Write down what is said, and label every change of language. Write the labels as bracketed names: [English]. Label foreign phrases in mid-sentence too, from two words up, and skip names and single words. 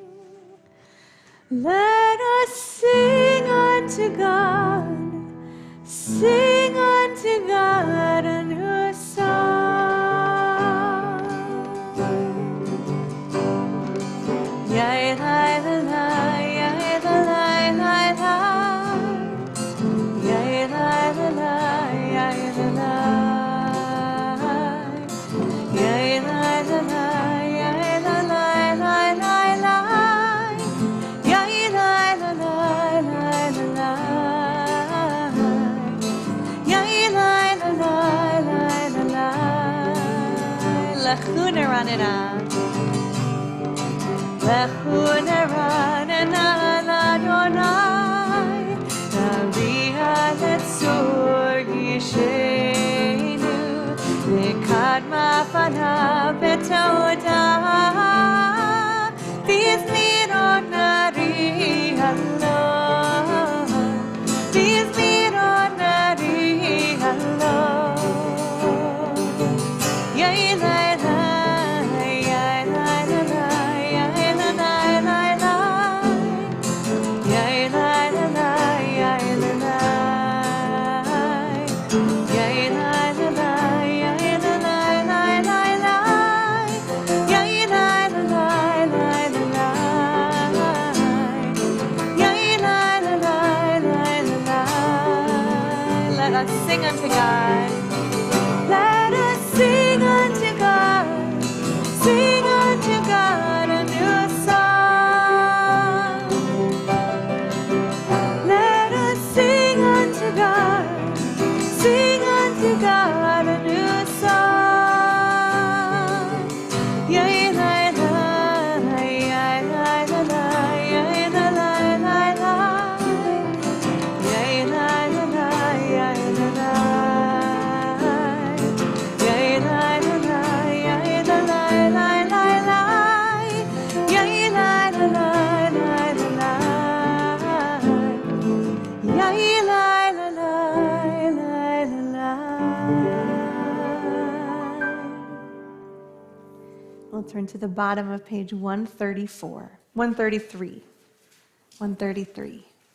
[English] Let us sing unto God, sing unto God a new song. Yai la la la, yai la la la la. Yai la la la, yai la la. Yai la la la, yai la la la la la. Yai la la la la la. Yai la la la la la. [Hebrew] לכו נרננה. לכו נרננה לה. נריעה לצור ישענו. ונקדמה פניו בתודה. ובזמירות נריע לו. ובזמירות נריע לו. Yai la la, yai la la la, yai la la la la. Yai la la la, yai la la. Yai la la la, yai la la la la la. Yai la la la la la. Yai la la la la la. [English] Let us sing unto God. Let us sing unto God. Sing unto God a new song. Let us sing unto God. Sing unto God a new song. Yai la la, yai la la la, yai la la la la. Yai la la la, yai la la. Yai la la la, yai la la la la la. Yai la la la la la. Yai la la la la la. We'll turn to the bottom of page 134, 133, 133.